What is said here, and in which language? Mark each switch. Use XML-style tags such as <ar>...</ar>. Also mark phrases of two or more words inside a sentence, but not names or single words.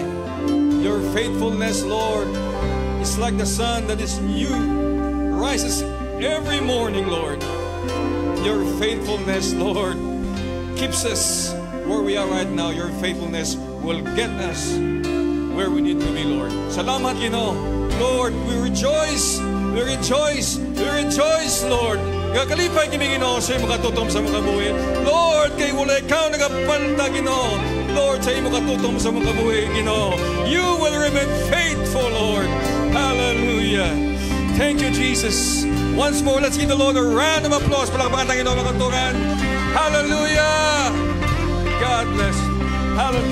<en>Your faithfulness, Lord, is like the sun that is new, rises every morning, Lord. Your faithfulness, Lord, keeps us where we are right now. Your faithfulness will get us where we need to be, Lord.</en> <ceb>Salamat, Ginoo.</ceb> <en>Lord, we rejoice, Lord.</en> <ceb>Kakalipay kami, Ginoo, sa imo katutom sa mga buhi. Lord, kay wala ikaw nagapanta, Ginoo. Lord, sa imo katutom sa mga buhi, Ginoo.</ceb> <en>You will remain faithful, Lord. Hallelujah. Thank you, Jesus. Once more, let's give the Lord a round of applause.</en> <tl>Palakpakan tayo, Ginoo, mga kanturan.</tl> <en>Hallelujah. God bless. Hallelujah.</en>